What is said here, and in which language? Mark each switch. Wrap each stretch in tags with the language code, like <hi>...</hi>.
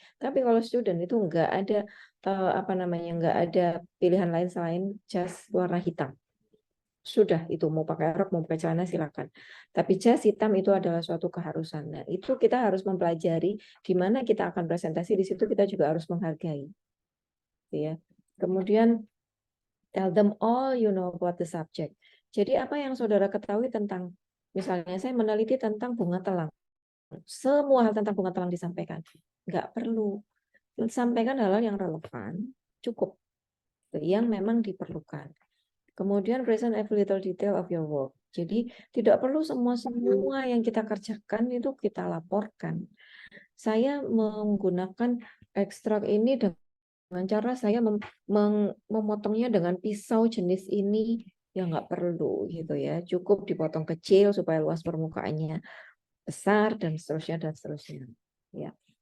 <id>Tapi kalau student itu nggak ada apa namanya nggak ada pilihan lain selain jas warna hitam. Sudah itu mau pakai rok mau pakai celana silakan. Tapi jas hitam itu adalah suatu keharusan. Nah, itu kita harus mempelajari di mana kita akan presentasi, di situ kita juga harus menghargai. Ya. Kemudian</id> <en>tell them all you know about the subject.</en> <id>Jadi apa yang saudara ketahui tentang misalnya saya meneliti tentang bunga telang. Semua hal tentang bunga telang disampaikan. Nggak perlu. Sampaikan hal-hal yang relevan, cukup. Yang memang diperlukan. Kemudian</id> <en>present every little detail of your work.</en> <id>Jadi tidak perlu semua yang kita kerjakan itu kita laporkan. Saya menggunakan ekstrak ini dengan cara saya memotongnya dengan pisau jenis ini, ya nggak perlu gitu ya. Cukup dipotong kecil supaya luas permukaannya besar dan seterusnya. Ya.</id>